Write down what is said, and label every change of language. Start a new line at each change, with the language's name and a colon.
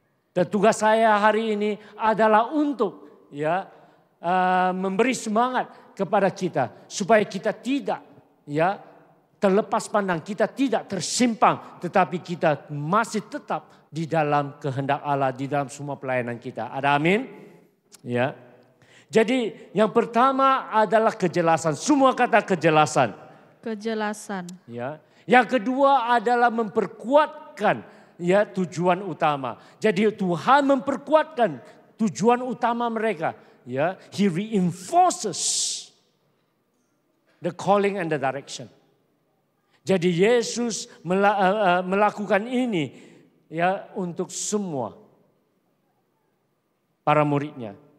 Malay: Dan tugas saya hari ini adalah untuk, ya, memberi semangat kepada kita supaya kita tidak, ya, terlepas pandang, kita tidak tersimpang, tetapi kita masih tetap di dalam kehendak Allah, di dalam semua pelayanan kita. Ada amin? Ya. Jadi yang pertama adalah kejelasan. Semua kata kejelasan. Kejelasan. Ya. Yang kedua adalah memperkuatkan, ya, tujuan utama. Jadi Tuhan memperkuatkan tujuan utama mereka.
English: Ya, He reinforces the calling and the direction.
Malay: Jadi Yesus melakukan ini, ya, untuk semua para muridnya.